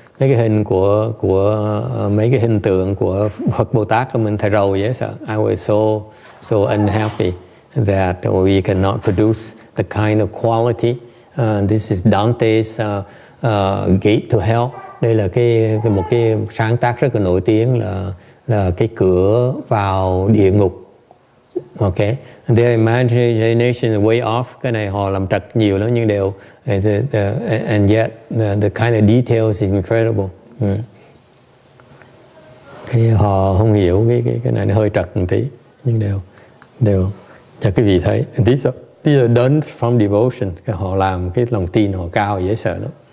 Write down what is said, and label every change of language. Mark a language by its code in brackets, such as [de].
[vi] mấy cái hình của mấy cái hình tượng của Phật Bồ Tát của mình thầy rầu dễ sợ. [en] I was so unhappy that we cannot produce the kind of quality. This is Dante's Gate to Hell. [vi] Đây là một cái sáng tác rất là nổi tiếng là cái cửa vào địa ngục. [en] Okay, their imagination is way off. [vi] Cái này họ làm trật nhiều lắm nhưng đều [en] and yet the kind of details is incredible. [vi] Cái họ không hiểu cái này nó hơi trật một tí nhưng đều cho quý vị thấy. [en] These are done from devotion. [vi] Họ làm cái lòng tin họ cao dễ sợ lắm.